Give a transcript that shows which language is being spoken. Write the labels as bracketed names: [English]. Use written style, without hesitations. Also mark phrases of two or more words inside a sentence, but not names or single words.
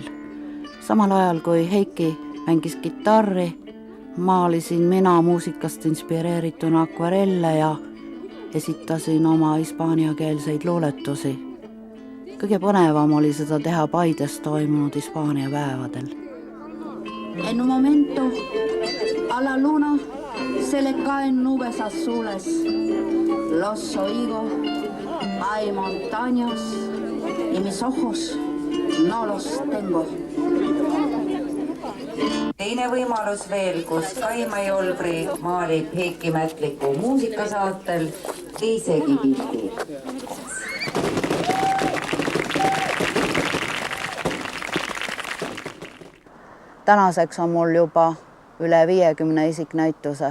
[Estonian] Samal ajal kui Heiki mängis kitarri, maalisin mina muusikast inspireerituna akvarelle ja esitasin oma hispaaniakeelseid luuletusi. Kõige põnevam oli seda teha Paides toimunud Hispaania päevadel. [Spanish] En un momento a la luna se le caen nubes azules. Los oigo, hay montañas y mis ojos no los tengo. [Estonian] Teine võimalus veel, kus Kaima Jolbri maalib Heiki Mätliku muusikasaatel teisegi pildi. Tänaseks on mul juba üle 50 isiknäituse.